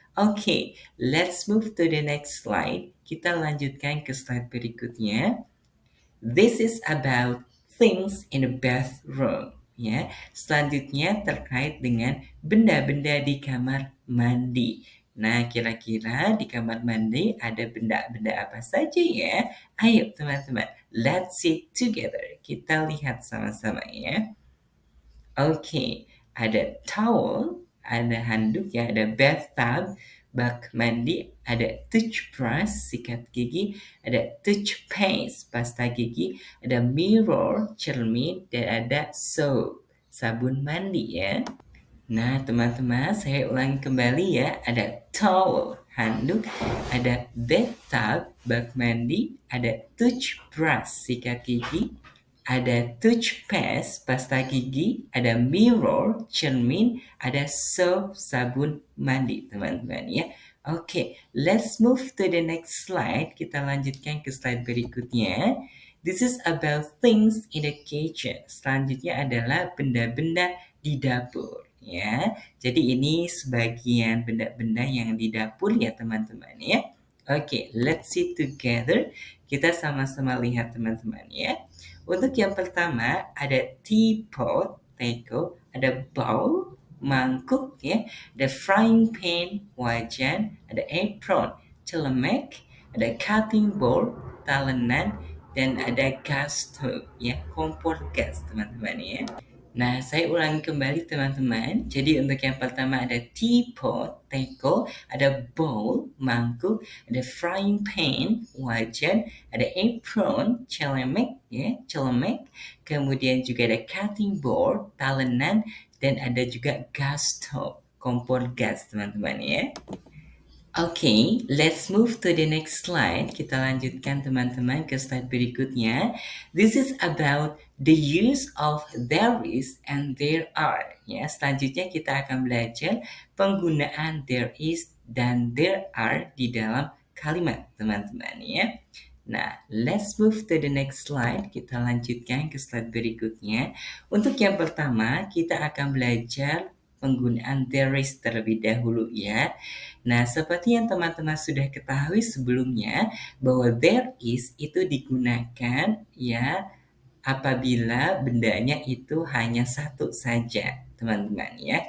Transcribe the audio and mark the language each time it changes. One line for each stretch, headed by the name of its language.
English: Okay, let's move to the next slide.
Indonesian: Kita lanjutkan ke slide berikutnya.
English: This is about things in the bathroom.
Indonesian: Ya, selanjutnya terkait dengan benda-benda di kamar mandi. Nah, kira-kira di kamar mandi ada benda-benda apa saja ya? Ayo teman-teman,
English: let's see together.
Indonesian: Kita lihat sama-sama ya. Oke, ada towel, ada handuk ya, ada bathtub, bak mandi, ada toothbrush, sikat gigi, ada toothpaste, pasta gigi, ada mirror, cermin, dan ada soap, sabun mandi ya. Nah, teman-teman, saya ulangi kembali ya. Ada towel, handuk, ada bathtub, bak mandi, ada toothbrush, sikat gigi, ada toothpaste, pasta gigi, ada mirror, cermin, ada soap, sabun mandi, teman-teman ya.
English: Oke, let's move to the next slide.
Indonesian: Kita lanjutkan ke slide berikutnya.
English: This is about things in the kitchen.
Indonesian: Selanjutnya adalah benda-benda di dapur ya. Jadi ini sebagian benda-benda yang di dapur ya teman-teman ya. Oke,
English: let's see together.
Indonesian: Kita sama-sama lihat teman-teman ya. Untuk yang pertama ada teapot, teko, ada bowl, mangkuk ya, ada frying pan, wajan, ada apron, celemek, ada cutting board, talenan, dan ada gas stove ya, kompor gas teman-teman ya. Nah, saya ulangi kembali teman-teman. Jadi untuk yang pertama ada teapot, teko, ada bowl, mangkuk, ada frying pan, wajan, ada apron, celemek, ya, celemek. Kemudian juga ada cutting board, talenan, dan ada juga gas stove, kompor gas teman-teman ya.
English: Okay, let's move to the next slide.
Indonesian: Kita lanjutkan teman-teman ke slide berikutnya.
English: This is about the use of there is and there are.
Indonesian: Ya, selanjutnya kita akan belajar penggunaan there is dan there are di dalam kalimat teman-teman ya.
English: Nah, let's move to the next slide.
Indonesian: Kita lanjutkan ke slide berikutnya. Untuk yang pertama, kita akan belajar penggunaan there is terlebih dahulu ya. Nah, seperti yang teman-teman sudah ketahui sebelumnya, bahwa there is itu digunakan ya apabila bendanya itu hanya satu saja, teman-teman ya.